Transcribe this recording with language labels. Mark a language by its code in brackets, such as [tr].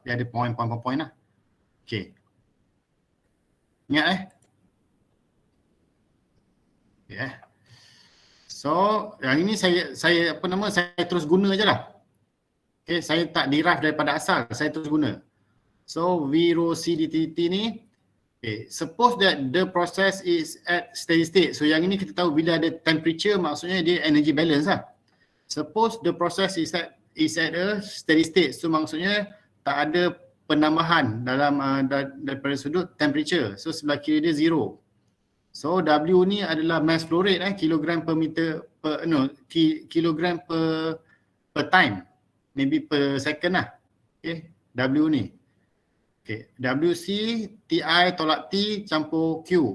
[ms] Dia ada point lah. Okay. Ingat Okay. So, yang ini saya apa nama saya terus guna je lah. Okay, saya tak derive daripada asal, saya terus guna. [en] So, V rho C dt ni, okay, suppose that the process is at steady state. [ms] So, yang ini kita tahu bila ada temperature, maksudnya dia energy balance lah. [en] Suppose the process is at a steady state. [ms] So, maksudnya tak ada penambahan dalam daripada sudut temperature. [en] So, [ms] sebelah kiri dia [en] zero. So, W [ms] ni adalah [en] mass flow rate, kilogram per meter, kilogram per time. Maybe per second [ms] lah. Okay, W ni. Okay, WC, TI tolak T campur Q.